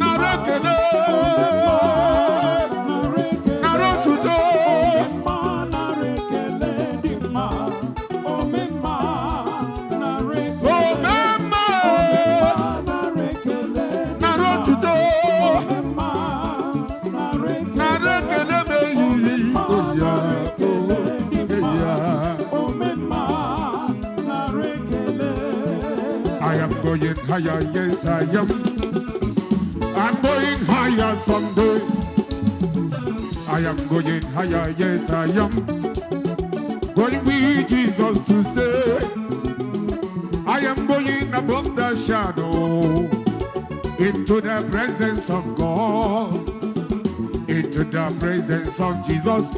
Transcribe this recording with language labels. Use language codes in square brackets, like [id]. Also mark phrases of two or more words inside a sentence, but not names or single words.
[ig] Nara ekele. Ome mma nara ekele. Nara otuto. Ome mma nara ekele dị mma. Ome mma nara ekele. Ome mma. Ome mma nara ekele dị Nara mma. otuto. Ome mma Nara ekele m ehihie, [en] oh yeah, oh, yeah. I am going higher, yes, I am. I'm going higher someday. I am going higher, yes, I am. Going with Jesus to say, I am going above the shadow into the presence of God, into the presence of Jesus.